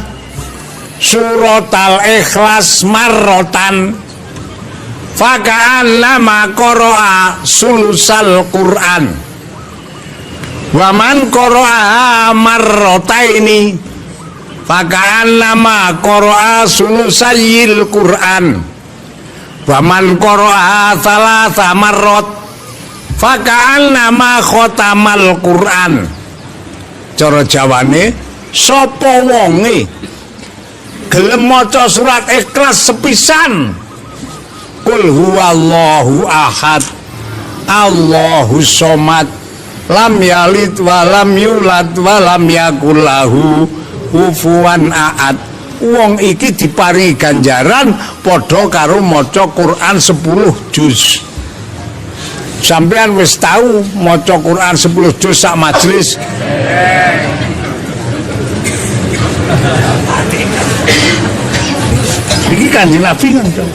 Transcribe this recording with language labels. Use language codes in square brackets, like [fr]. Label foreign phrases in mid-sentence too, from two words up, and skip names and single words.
[ar] سورة الإخلاص مرة فكأنما قرأ ثلث القرآن ومن قرأ مرتين فكأنما قرأ ثلثي القرآن ومن قرأ ثلاث مرات فكأنما ختم القرآن. [jv] Cara Jawane sapa wonge gelem maca surat Ikhlas sepisan [ar] قل هو الله أحد الله الصمد لم يلد ولم يولد ولم يكن له كفوا أحد. [jv] Wong iki diparingi ganjaran padha karo maca Quran 10 juz. Sampean wis tahu maca Quran 10 juz sak majelis. Iki Kanjeng Nabi kan.